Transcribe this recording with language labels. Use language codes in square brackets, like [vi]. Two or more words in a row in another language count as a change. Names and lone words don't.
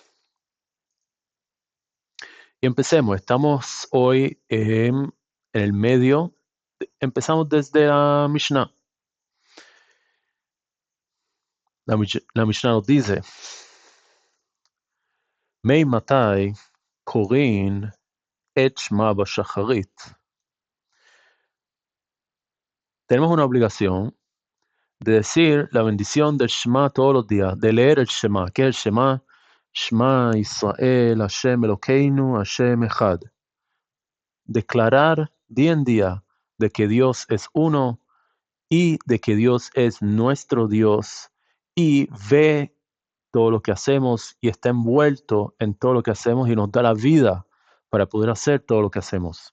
[es] Y empecemos. Estamos hoy en el medio. Empezamos desde la Mishnah. La Mishnah nos dice: [he] מאימתי קורין את שמע בשחרית. [es] Tenemos una obligación de decir la bendición del Shema todos los días, de leer el Shema. ¿Qué es el Shema? [he] שמע ישראל השם אלוקינו השם אחד. [es] Declarar día en día de que Dios es uno y de que Dios es nuestro Dios y ve todo lo que hacemos y está envuelto en todo lo que hacemos y nos da la vida para poder hacer todo lo que hacemos.